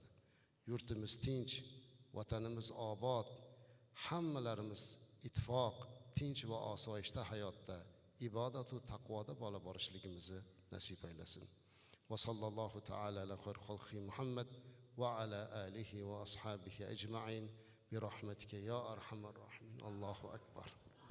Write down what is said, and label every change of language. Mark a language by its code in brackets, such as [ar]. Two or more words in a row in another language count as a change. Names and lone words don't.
[uz] Yurtimiz tinch, vatanimiz obod, hammalarimiz ittifoq, tinch va osoyishta hayotda, ibodat va taqvoda bo'la borishligimizni nasib aylasin. [ar] وصلى الله تعالى على خير خلقه محمد وعلى آله وأصحابه أجمعين برحمتك يا أرحم الراحمين. الله أكبر.